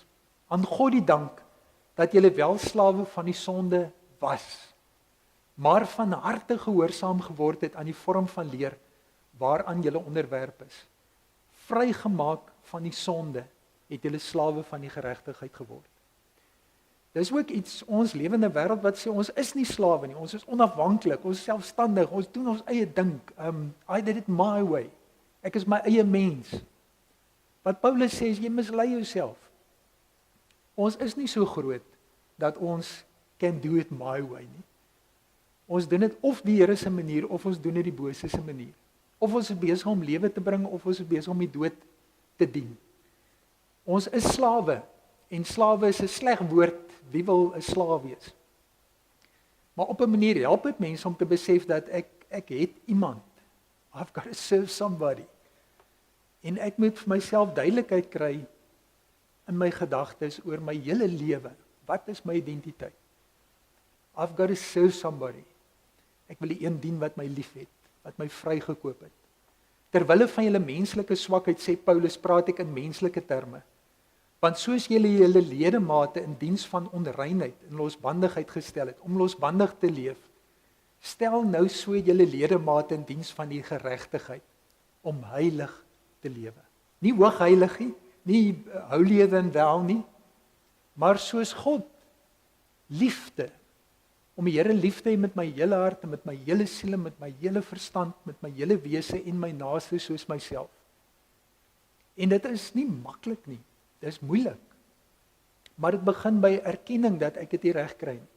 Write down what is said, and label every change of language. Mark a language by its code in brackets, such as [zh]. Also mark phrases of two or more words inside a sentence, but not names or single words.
[af] Aan God die dank, dat julle wel slawe van die sonde was, maar van harte gehoorsaam geword het aan die vorm van leer, waaraan julle onderwerp is. Vrygemaak van die sonde, het julle slawe van die geregtigheid geword. Dis ook iets, ons lewende wêreld wat sê, ons is nie slawe nie, ons is onafhanklik, ons is selfstandig, ons doen ons eie ding, [en] I did it my way, [af] ek is my eie mens. Wat Paulus sê is, jy mislei jouself. Ons is nie so groot, dat ons [en] can do it my way [af] nie. Ons doen dit of die Here se manier, of ons doen dit die bose se manier. Of ons is besig om lewe te bring, of ons is besig om die dood te dien. Ons is slawe, en slawe is 'n sleg woord, wie wil 'n slaaf wees? Maar op 'n manier help dit mense om te besef dat ek het iemand, [en] I've got to serve somebody, [af] en ek moet vir myself duidelikheid kry, in my gedagtes, oor my hele lewe, wat is my identiteit? [en] I've got to serve somebody, [af] ek wil die een dien wat my lief het, wat my vrygekoop het. Terwille van julle menslike swakheid, sê Paulus, praat ek in menslike terme. Want soos julle julle ledemate in diens van onreinheid en losbandigheid gestel het, om losbandig te leef, stel nou so julle ledemate in diens van die geregtigheid, om heilig te lewe. Nie hoogheilig nie, nie [en] holier than thou [af] nie, maar soos God, liefde, om die Here lief te hê met my hele hart, en met my hele siel, en met my hele verstand, met my hele wese en my naaste soos myself. En dit is nie maklik nie, dit is moeilik. Maar dit begin by erkenning dat ek dit nie reg kry nie.